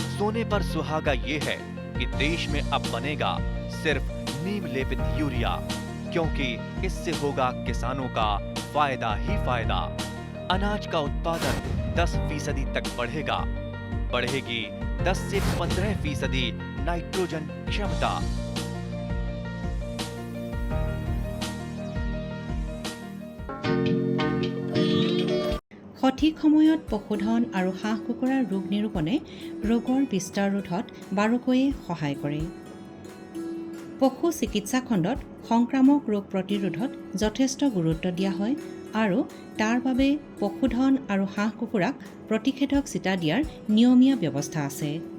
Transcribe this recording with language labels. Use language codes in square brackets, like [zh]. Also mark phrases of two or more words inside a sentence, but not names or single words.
[hi] सोने पर सुहागा ये है कि देश में अब बनेगा सिर्फ नीम लेपित यूरिया, क्योंकि इससे होगा किसानों का फायदा ही फायदा। अनाज का उत्पादन 10% तक बढ़ेगा। बढ़ेगी 10 से 15% नाइट्रोजन क्षमता। [as] সঠিক সময়ত পশুধন আৰু হাঁহ কুকুৰাৰ ৰোগ নিৰূপণে ৰোগৰ বিস্তাৰ ৰোধত বাৰুকৈয়ে সহায় কৰে। পশু চিকিৎসা খণ্ডত সংক্ৰামক ৰোগ প্ৰতিৰোধত যথেষ্ট গুৰুত্ব দিয়া হয় আৰু তাৰ বাবে পশুধন আৰু হাঁহ কুকুৰাক প্ৰতিষেধক চিটা দিয়াৰ নিয়মীয়া ব্যৱস্থা আছে।